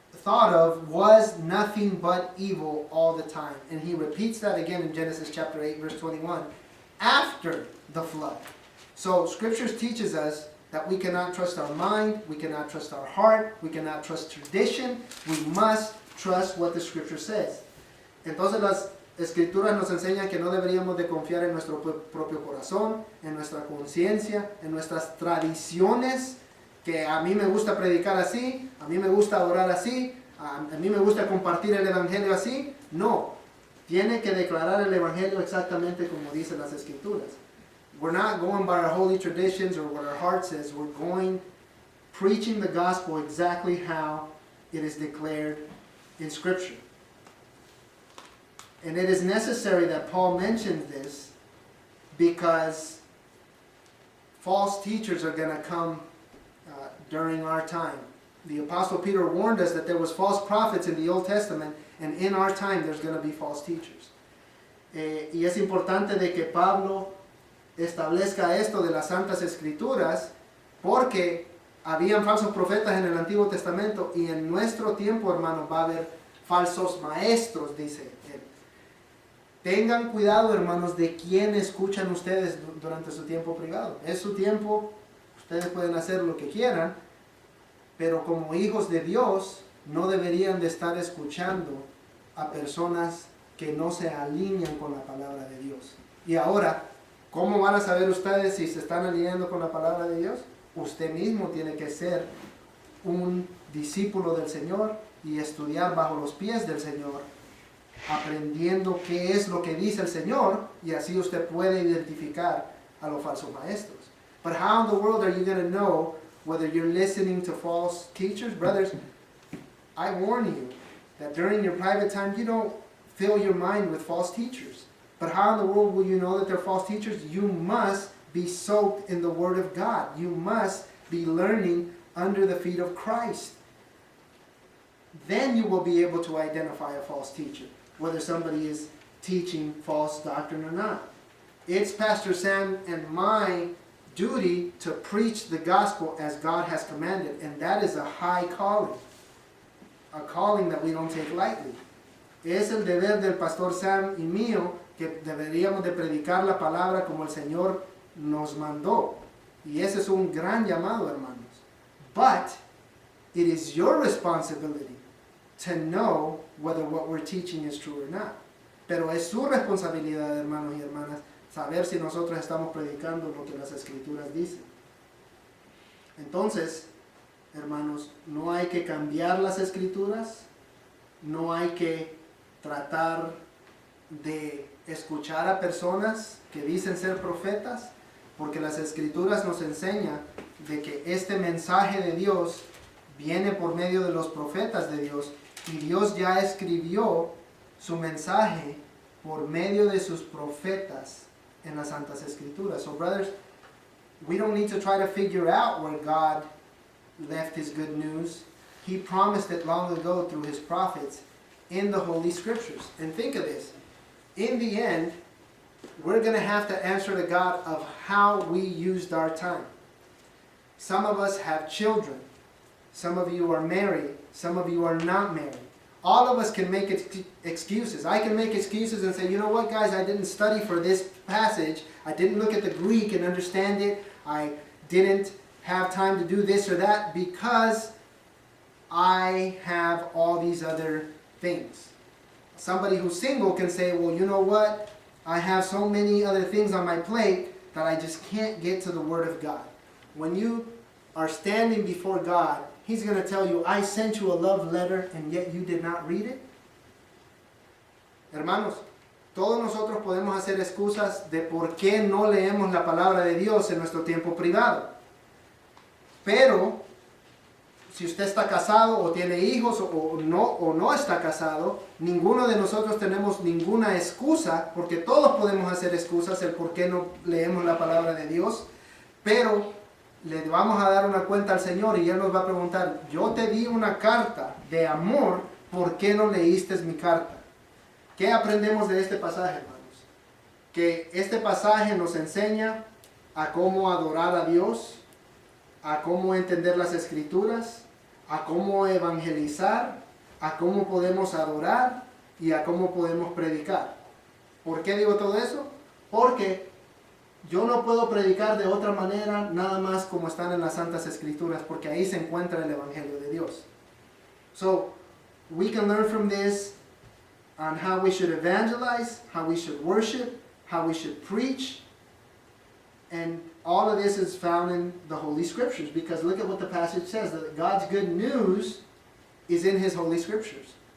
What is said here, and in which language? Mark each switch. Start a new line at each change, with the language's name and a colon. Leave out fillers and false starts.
English: thought of was nothing but evil all the time. And he repeats that again in Genesis chapter 8, verse 21, after the flood. So scriptures teaches us that we cannot trust our mind, we cannot trust our heart, we cannot trust tradition, we must trust what the scripture says.
Spanish: Entonces las escrituras nos enseñan que no deberíamos de confiar en nuestro propio corazón, en nuestra conciencia, en nuestras tradiciones, que a mí me gusta predicar así, a mí me gusta orar así, a mí me gusta compartir el evangelio así. No, tiene que declarar el evangelio exactamente como dicen las escrituras.
English: We're not going by our holy traditions or what our heart says. We're going preaching the gospel exactly how it is declared in Scripture. And it is necessary that Paul mentions this because false teachers are going to come during our time. The Apostle Peter warned us that there was false prophets in the Old Testament, and in our time there's going to be false teachers.
Spanish: Y es importante de que Pablo establezca esto de las Santas Escrituras, porque habían falsos profetas en el Antiguo Testamento y en nuestro tiempo, hermanos, va a haber falsos maestros, dice él. Tengan cuidado, hermanos, de quién escuchan ustedes durante su tiempo privado. Es su tiempo, ustedes pueden hacer lo que quieran, pero como hijos de Dios no deberían de estar escuchando a personas que no se alinean con la palabra de Dios. Y ahora, ¿cómo van a saber ustedes si se están alineando con la palabra de Dios? Usted mismo tiene que ser un discípulo del Señor y estudiar bajo los pies del Señor, aprendiendo qué es lo que dice el Señor, y así usted puede identificar a los falsos maestros.
English: But how in the world are you going to know whether you're listening to false teachers? Brothers, I warn you that during your private time you don't fill your mind with false teachers. But how in the world will you know that they're false teachers? You must be soaked in the Word of God. You must be learning under the feet of Christ. Then you will be able to identify a false teacher, whether somebody is teaching false doctrine or not. It's Pastor Sam and my duty to preach the gospel as God has commanded, and that is a high calling, a calling that we don't take lightly.
Spanish: Es el deber del Pastor Sam y mío que deberíamos de predicar la palabra como el Señor nos mandó. Y ese es un gran llamado, hermanos.
English: But it is your responsibility to know whether what we're teaching is true or not.
Spanish: Pero es su responsabilidad, hermanos y hermanas, saber si nosotros estamos predicando lo que las Escrituras dicen. Entonces, hermanos, no hay que cambiar las Escrituras, no hay que tratar de escuchar a personas que dicen ser profetas, porque las Escrituras nos enseñan de que este mensaje de Dios viene por medio de los profetas de Dios, y Dios ya escribió su mensaje por medio de sus profetas en las Santas Escrituras.
English: So brothers, we don't need to try to figure out where God left His good news. He promised it long ago through His prophets in the Holy Scriptures. And think of this. In the end, we're going to have to answer to God of how we used our time. Some of us have children. Some of you are married. Some of you are not married. All of us can make excuses. I can make excuses and say, you know what, guys, I didn't study for this passage. I didn't look at the Greek and understand it. I didn't have time to do this or that because I have all these other things. Somebody who's single can say, well, you know what? I have so many other things on my plate that I just can't get to the Word of God. When you are standing before God, He's going to tell you, I sent you a love letter and yet you did not read it.
Spanish: Hermanos, todos nosotros podemos hacer excusas de por qué no leemos la palabra de Dios en nuestro tiempo privado. Pero, si usted está casado o tiene hijos o no está casado, ninguno de nosotros tenemos ninguna excusa, porque todos podemos hacer excusas el por qué no leemos la palabra de Dios, pero le vamos a dar una cuenta al Señor y Él nos va a preguntar, yo te di una carta de amor, ¿por qué no leíste mi carta? ¿Qué aprendemos de este pasaje, hermanos? Que este pasaje nos enseña a cómo adorar a Dios, a cómo entender las Escrituras, a cómo evangelizar, a cómo podemos adorar y a cómo podemos predicar. ¿Por qué digo todo eso? Porque yo no puedo predicar de otra manera nada más como están en las Santas Escrituras, porque ahí se encuentra el Evangelio de Dios.
English: So, we can learn from this on how we should evangelize, how we should worship, how we should preach, and all of this is found in the Holy Scriptures, because look at what the passage says, that God's good news is in His Holy Scriptures.